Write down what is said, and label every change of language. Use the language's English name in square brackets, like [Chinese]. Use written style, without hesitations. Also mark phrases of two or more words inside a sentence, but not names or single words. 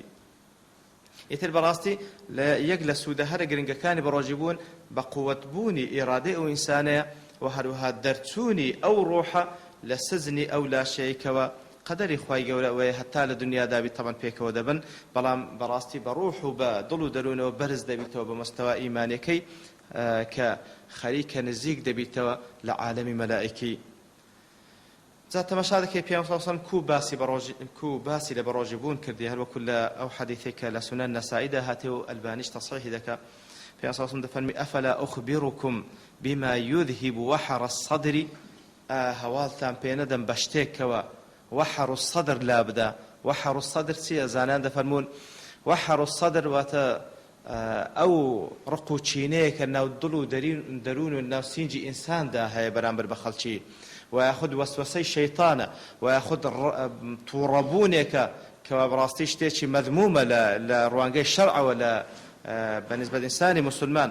[Central Kurdish] ئیتر بەڕاستی یەک لە سوودە هەرە گرنگەکانی بەڕۆژیبوون بە قووەتبوونی ئیرادەی ئەو ئینسانەیە و هەروەها دەرچوونی ئەو ڕۆحە لە سجنی ئەو لاشەیەکەوە قەدەری خوای گەورە ئەوەیە هەتا لە دنیادا بی تەمەن پێکەوە دەبن، بەڵام بەڕاستی بە ڕوح و بە دڵ و دەروونەوە بەرز دەبیتەوە بە مەستەوا ئیمانەکەی کە خەریکە نزیک دەبیتەوە لە عالەمی مەلائیکی. جا تەماشا دەکەی پێغەمبەر سەڵام کو باسی لە بەڕۆژیبوون کردی، هەروەکو لە ئەو حەدیثێک کە لە سونەن نەسائیدا هاتێ و ئەلبانیش تەصحیحی دەکا. پێغەمبەر سەڵام دەفەرمی [Arabic] ئەفەلا ئوخبیڕکم بما یذهب وحر الصدر، [Central Kurdish] هەواڵتان پێ نەدەم بە شتێکەوە [Arabic] وحر الصدر [Central Kurdish] لا بدا. [Arabic] وحر الصدر [Central Kurdish] چییە؟ زانان دەفەرمون [Arabic] وحر الصدر [Central Kurdish] واتە ئەو ڕق و چینەیە کە ناو دڵ و دەروون و ناو سینجی ئینساندا هەیە بەرامبەر بە خەڵکی، وياخذ وسوسەی شەیطانە، وياخذ تووڕەبوونێکە کەوا بەڕاستی شتێکی مەذمومە لە ڕوانگەی شەرعەوە لە بەنسبەت ئینسانی مسلمان.